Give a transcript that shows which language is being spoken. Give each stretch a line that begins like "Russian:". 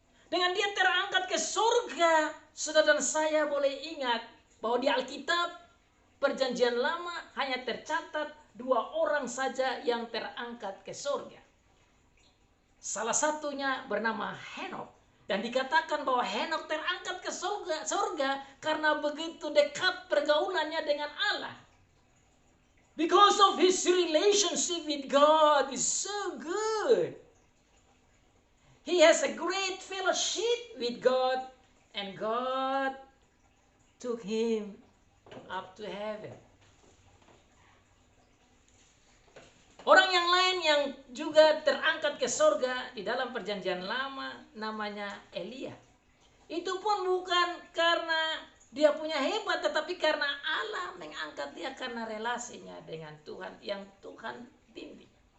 Indonesian: Dengan dia terangkat ke surga, saudara dan saya boleh ingat bahwa di Alkitab Perjanjian Lama hanya tercatat 2 orang saja yang terangkat ke surga. Salah satunya bernama Henokh. Dan dikatakan bahwa Henokh terangkat ke surga karena begitu dekat pergaulannya dengan Allah.
English: Because of his relationship with God is so good. He has a great fellowship with God, and God took him up to heaven.
Indonesian: Orang yang lain yang juga terangkat ke surga di dalam Perjanjian Lama namanya Elia. Itu pun bukan karena dia punya hebat, tetapi karena Allah mengangkat dia karena relasinya dengan Tuhan yang Tuhan bimbing.